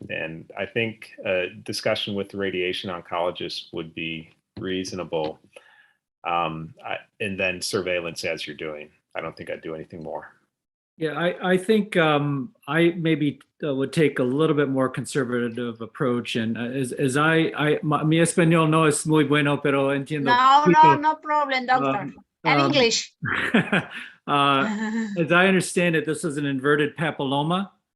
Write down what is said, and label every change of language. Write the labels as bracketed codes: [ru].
[en] And I think a discussion with the radiation oncologist would be reasonable. And then surveillance as you're doing. I don't think I'd do anything more. Yeah, I think I maybe would take a little bit more conservative approach. [es] And mi español no es muy bueno, pero entiendo. [en] No problem, doctor. And English. As I understand it, this is an inverted papilloma.